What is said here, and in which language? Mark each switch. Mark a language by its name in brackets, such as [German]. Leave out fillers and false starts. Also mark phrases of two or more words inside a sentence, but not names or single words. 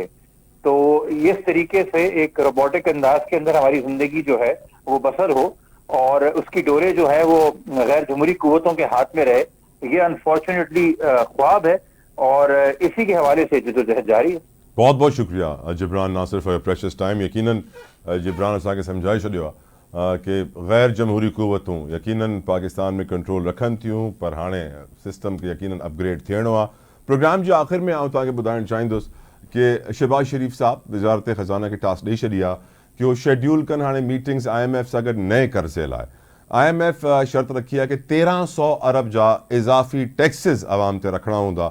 [Urdu] تو اس طریقے سے ایک روبوٹک انداز کے اندر ہماری زندگی جو ہے وہ بسر ہو, اور اس کی ڈورے جو ہے وہ غیر جمہوری قوتوں کے ہاتھ میں رہے, یہ انفارچونیٹلی خواب ہے, اور اسی کے حوالے سے جدوجہد جاری ہے. بہت بہت شکریہ جبران ناصر [English] for precious time. [Sindhi] یقیناً جبران असांखे सम्झाए छॾियो आहे [Urdu] کہ غیر جمہوری قوتوں یقیناً پاکستان میں کنٹرول [Sindhi] رکھن थियूं, पर हाणे सिस्टम खे यकीनन अपग्रेड थियणो आहे. प्रोग्राम जे आख़िर में आउं तव्हांखे ॿुधाइणु चाहींदुसि कि शहबाज शरीफ़ साहब वज़ारत ख़ज़ाना खे टास्क ॾेई छॾी आहे कि उहो शेड्यूल कनि हाणे मीटिंग्स IMF सां गॾु नए कर्ज़े लाइ. IMF शर्त रखी आहे कि 1300 अरब जा इज़ाफ़ी टैक्सिस आवाम ते रखणा हूंदा.